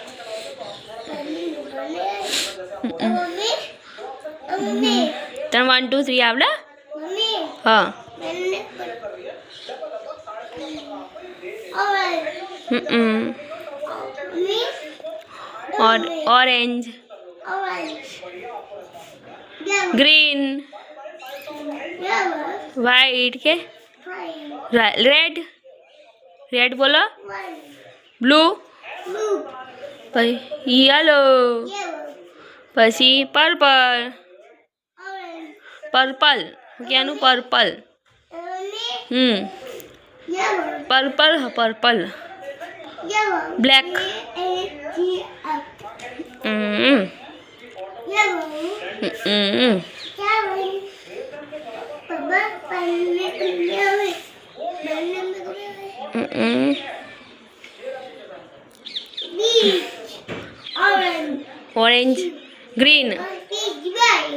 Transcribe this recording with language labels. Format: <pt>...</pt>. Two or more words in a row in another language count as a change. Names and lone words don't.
<gu>મમ્મી મમ્મી તને 1 2 3 આવડે મમ્મી હા પલ્લે ઓરેન્જ હમ મમ્મી ઓરેન્જ</gu> <en>orange yellow</en> <gu>ગ્રીન</gu> <en>yellow</en> <gu>વ્હાઈટ કે</gu> <en>green red red</en> <gu>બોલો</gu> <en>one</en> <gu>બ્લુ</gu> <en>blue</en> <gu>પછી યલો</gu> <en>yellow</en> <gu>પછી પર્પલ</gu> <en>orange</en> <gu>પર્પલ ક્યાંનું પર્પલ</gu> <en>mummy yellow purple purple yellow Black. A-T-F હમ yellow હમ yellow Papa palle palle palle હમ beach orange orange green beach white</en>